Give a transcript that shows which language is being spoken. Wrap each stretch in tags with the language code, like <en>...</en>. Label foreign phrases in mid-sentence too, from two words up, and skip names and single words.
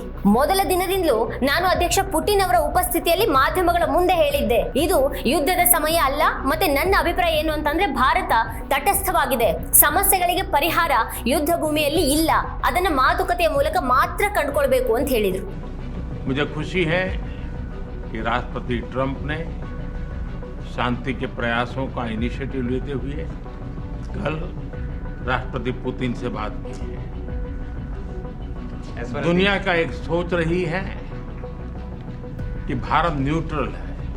<kn>ಮೊದಲ ದಿನದಿಂದಲೂ ನಾನು ಅಧ್ಯಕ್ಷ ಪುಟಿನ್ ಅವರ ಉಪಸ್ಥಿತಿಯಲ್ಲಿ ಮಾಧ್ಯಮಗಳ ಮುಂದೆ ಹೇಳಿದ್ದೆ, ಇದು ಯುದ್ಧದ ಸಮಯ ಅಲ್ಲ ಮತ್ತೆ ನನ್ನ ಅಭಿಪ್ರಾಯ ಏನು ಅಂತಂದ್ರೆ ಭಾರತ ತಟಸ್ಥವಾಗಿದೆ. ಸಮಸ್ಯೆಗಳಿಗೆ ಪರಿಹಾರ ಯುದ್ಧ ಭೂಮಿಯಲ್ಲಿ ಇಲ್ಲ, ಅದನ್ನ ಮಾತುಕತೆಯ ಮೂಲಕ ಮಾತ್ರ ಕಂಡುಕೊಳ್ಬೇಕು ಅಂತ ಹೇಳಿದ್ರು.</kn> <hi>मुझे खुशी है कि राष्ट्रपति ट्रंप ने शांति के प्रयासों का इनिशिएटिव लेते हुए कल राष्ट्रपति पुतिन से बात की है. दुनिया का एक सोच रही है कि भारत न्यूट्रल है.</hi>